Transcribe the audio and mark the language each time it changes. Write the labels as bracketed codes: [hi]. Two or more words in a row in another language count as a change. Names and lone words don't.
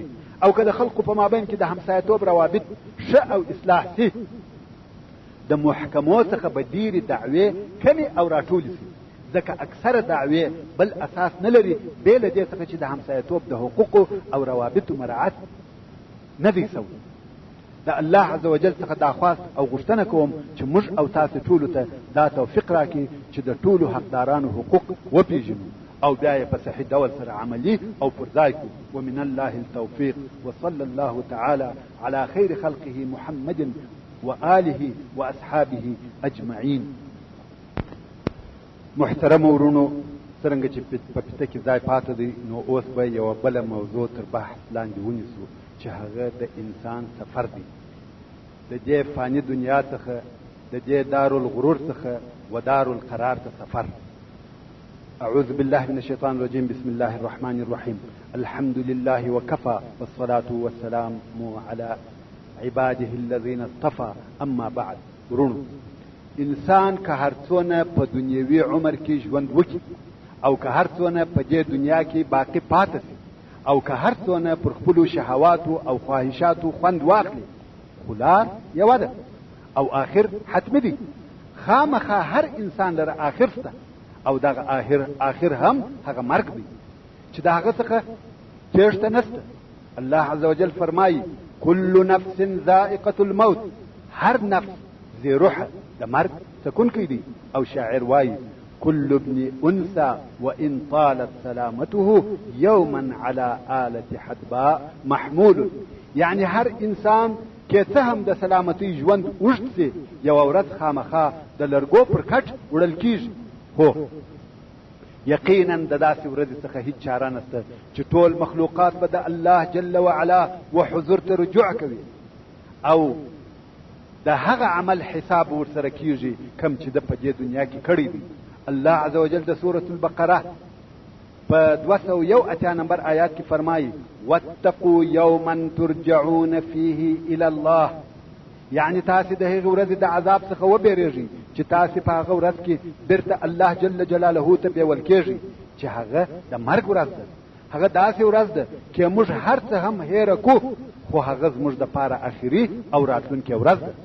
[ps] او که د خلقو په مابین کې د همسایه‌توب روابط ښه او اصلاح سي د محکمو څخه به ډېرې دعوې کمې او راټولې سي ځکه اکثره دعوې بل اساس نه لري بې له دې څخه چې د همسایه‌توب د حقوقو او روابطو مراعات نه دی سوی. د الله [ar] عز وجل [ps] څخه دا خواست او غوښتنه کوم چې موږ او تاسو ټولو ته دا توفیق راکړي چې د ټولو حقدارانو حقوق وپېژنو او بیا یې په صحیح ډول سره عملي او پر ځای کړو. [ar] ومن الله التوفیق وصلى الله تعالى على خير خلقه محمد وآله واصحابه اجمعين. [ps] محترم ورونو څرنګه چې په پته کې ځای پاته دی نو اوس به یوه بله موضوع تر بحث لاندې ونیسو چې هغه د انسان سفر دی د دې فاني دنیا څخه د دې دارالغرور څخه و دارالقرار ته سفر. [ar] أعوذ بالله من الشيطان الرجيم. بسم الله الرحمن الرحيم. الحمد لله وكفى والصلاة والسلام على عباده الذين اصطفى. أما بعد. [ps] ورونو انسان که هر څونه په دنیوي عمر کې ژوند وکړي او که هر څونه په دې دنیا کې باقی پاتې شي او که هر څونه پر خپلو شهواتو او خواهشاتو خوند واخلي، خو لار یوه ده او آخر حتمي دی. خامخا هر انسان لره آخر شته او دغه آخر هم هغه مرګ دی چې د هغه څخه تېښته نشته. الله [ar] عز وجل [ps] فرمایي [ar] كل نفس ذائقة الموت، [ps] هر نفس ذي روح د مرګ څکونکی دی. او شاعر وایي [ar] كل ابن انثى وان طالت سلامته يوما على آلة حدباء محمول، [ps] یعنی هر انسان که څه هم د سلامتی ژوند اوږد سي، یوه ورځ خامخا د لرګو پر کټ وړل کیږي. هو یقینا د داسې ورځې څخه هیڅ چاره نشته چې ټول مخلوقات به د الله [ar] جل وعلا [ps] و حضور ته رجوع کوي او د هغه عمل حساب ورسره کیږي کم چې د په دې دنیا کې کړی دی. الله [ar] عز وجل [ps] د سورة البقره په 281 نمبر آیات کې فرمایي [ar] واتقوا یوما ترجعون فيه الى الله، [ps] یعنی تاسې د هغې ورځې د عذاب څخه وبېرېږئ چې تاسې په هغه ورځ کې بیرته الله [ar] جل جلاله [ps] ته بیول کېږئ چې هغه د مرګ ورځ ده. هغه داسې ورځ ده چې موږ هر څه هم هیره کو، خو هغه زموږ دپاره اخري او راتلونکې ورځ ده.